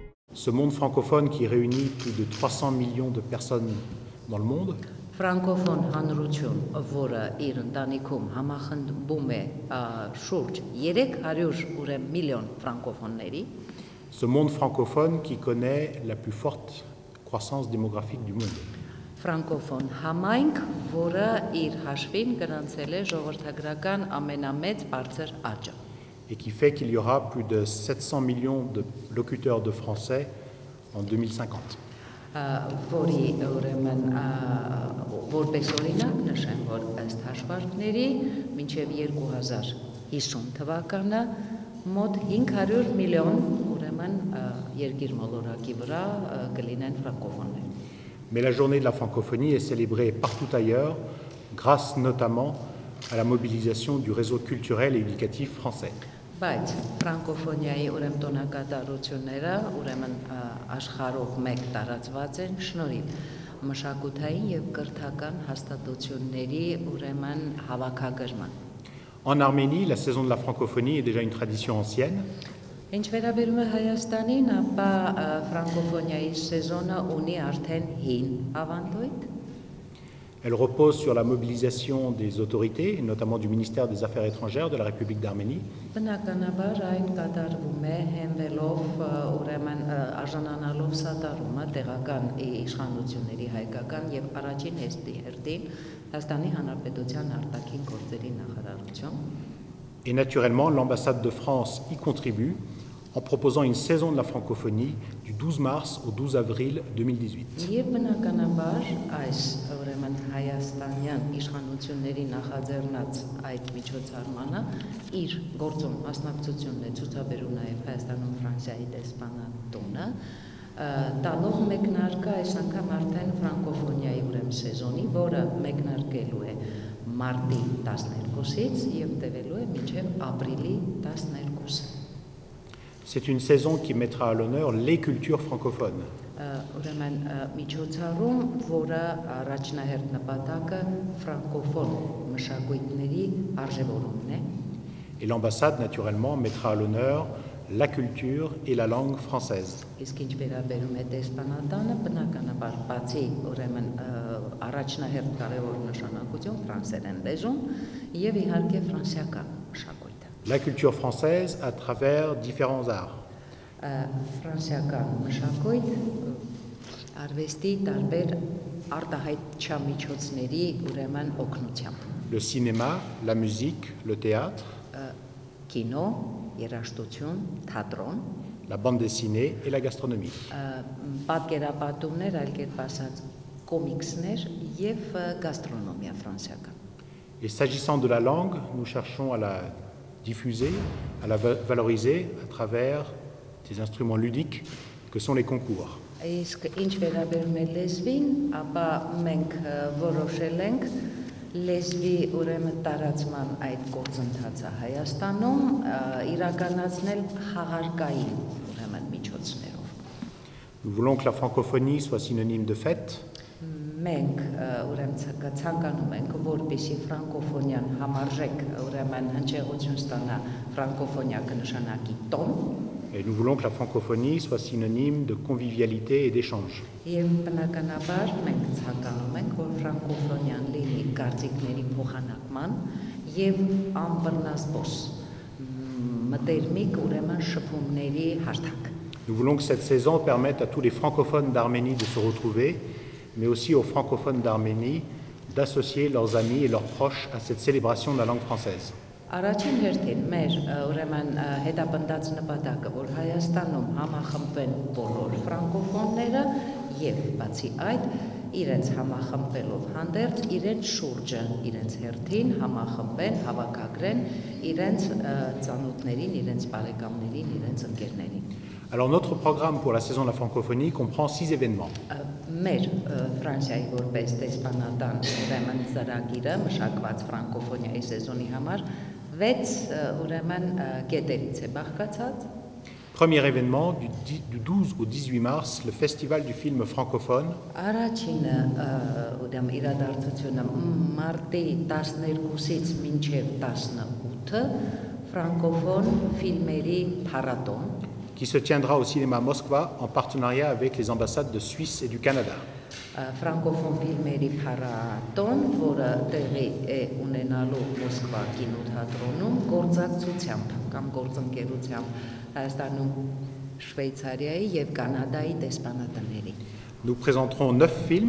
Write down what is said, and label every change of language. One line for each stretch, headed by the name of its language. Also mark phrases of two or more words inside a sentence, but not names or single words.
French: Ce monde francophone qui réunit plus de 300 millions de personnes dans le monde
Armenian: Ֆրանկոֆոն հանրություն, որը իր ընտանիքում համախմբում է շուրջ 300 միլիոն ֆրանկոֆոնների,
French: ce monde francophone qui connaît la plus forte croissance démographique du monde.
Armenian: ֆրանկոֆոն համայնք, որը իր հաշվին գրանցել է ժողովրդագրական ամենամեծ բարձր աճը,
French: et qui fait qu'il y aura plus de 700 millions de locuteurs de français en 2050.
Armenian: որի ուրեմն որպես օրինակ նշեմ, որ ըստ հաշվարկների մինչև 2050 թվականը մոտ 500 միլիոն ուրեմն երկիր մոլորակի վրա կլինեն ֆրանկոֆոններ։
French: Mais la journée de la francophonie est célébrée partout ailleurs, grâce notamment à la mobilisation du réseau culturel et éducatif français.
Armenian: Բայց ֆրանկոֆոնիայի ուրեմն տոնակատարությունները ուրեմն աշխարհով մեկ տարածված են շնորհիվ մշակութային եւ կրթական հաստատությունների ուրեմն հավաքագրման։
French: En Arménie, la saison de la francophonie est déjà une tradition ancienne.
Armenian: Ինչ վերաբերում է Հայաստանին, ապա ֆրանկոֆոնիայի սեզոնը ունի արդեն հին ավանդույթ։
French: Elle repose sur la mobilisation des autorités, notamment du ministère des Affaires étrangères de la République d'Arménie.
Armenian: Բնականաբար այն կատարվում է հենվելով ուրեմն արժանանալով սատարումը տեղական իշխանությունների հայկական եւ առաջին հերթին Հայաստանի Հանրապետության արտաքին գործերի նախարարություն։
French: Et naturellement, l'ambassade de France y contribue en proposant une saison de la francophonie du 12 mars au 12 avril 2018.
Armenian: Եվ բնականաբար այս ուրեմն հայաստանյան իշխանությունների նախաձեռնած այդ միջոցառմանը իր գործում մասնակցությունն է ցուցաբերում նաև Հայաստանում Ֆրանսիայի դեսպանատունը, տալով մեկնարկը այս անգամ արդեն ֆրանկոֆոնիայի ուրեմն սեզոնի, որը մեկնարկելու է մարտի 12-ից եւ տևելու է մինչեւ ապրիլի 12-ը։
French: C'est une saison qui mettra à l'honneur les cultures francophones.
Armenian: Ուրեմն միջոցառում, որը առաջնահերթ նպատակը ֆրանկոֆոն մշակույթների արժևորումն է։
French: Et l'ambassade, naturellement, mettra à l'honneur la culture et la langue française.
Armenian: Իսկ ինչ վերաբերում է դեսպանատանը, բնականաբար բացի ուրեմն առաջնահերթ կարևոր նշանակություն ֆրանսերեն լեզուն եւ իհարկե ֆրանսիական մշակույթը։
French: La culture française à travers différents arts.
Armenian: Ֆրանսիական մշակույթ արվեստի տարբեր արտահայտչամիջոցների ուրեմն օգնությամբ։
French: Le cinéma, la musique, le théâtre,
Armenian: Կինո, երաժշտություն, թատրոն,
French: la bande dessinée et la gastronomie.
Armenian: Պատկերապատումներ, այլ կերպ ասած, կոմիքսներ եւ գաստրոնոմիա ֆրանսիական։
French: Et s'agissant de la langue, nous cherchons à la diffuser, à la valoriser à travers des instruments ludiques que sont les concours.
Armenian: Իսկ ինչ վերաբերում է լեզվին, ապա մենք որոշել ենք լեզվի ուրեմն տարածման այդ գործընթացը Հայաստանում իրականացնել խաղարկային ուրեմն միջոցներով։
French: Nous voulons que la francophonie soit synonyme de fête,
Armenian: Մենք ուրեմն ցանկանում ենք, որպեսզի ֆրանկոֆոնիան համարժեք ուրեմն հնչեղություն ստանա ֆրանկոֆոնիա կնշանակի տոն։
French: et nous voulons que la francophonie soit synonyme de convivialité et d'échange.
Armenian: Եվ բնականաբար մենք ցանկանում ենք, որ ֆրանկոֆոնիան լինի կարծիքների փոխանակման եւ անվնասբոս մտերմիկ ուրեմն շփումների հարթակ։
French: Nous voulons que cette saison permette à tous les francophones d'Arménie de se retrouver, mais aussi aux francophones d'Arménie d'associer leurs amis et leurs proches à cette célébration de la langue française.
Armenian: Առաջին հերթին մեր ուրեմն հետապնդած նպատակը, որ Հայաստանում համախմբվեն բոլոր ֆրանկոֆոնները եւ բացի այդ իրենց համախմբելով հանդերձ իրենց շուրջը, իրենց հերթին համախմբեն, հավաքագրեն իրենց ծանոթներին, իրենց բարեկամներին, իրենց ընկերներին։
French: Alors notre programme pour la saison de la francophonie comprend 6 événements.
Armenian: Մեր Ֆրանսիայի որպես դեսպանատան ուրեմն ծրագիրը մշակված ֆրանկոֆոնիայի սեզոնի համար 6 ուրեմն կետերից է բաղկացած։
French: Premier événement, du 12 au 18 mars, le festival du film francophone.
Armenian: Առաջինը ուրեմն իրադարձությունը մարտի 12-ից մինչև 18-ը ֆրանկոֆոն ֆիլմերի փառատոն,
French: qui se tiendra au cinéma Moskva en partenariat avec les ambassades de Suisse et du Canada.
Armenian: Ֆրանկոֆոն ֆիլմերի փառատոն, որը տեղի է ունենալու Մոսկվա կինոթատրոնում գործակցությամբ կամ գործընկերությամբ Հայաստանում, Շվեյցարիայի եւ Կանադայի դեսպանատների։
French: Nous présenterons 9 films.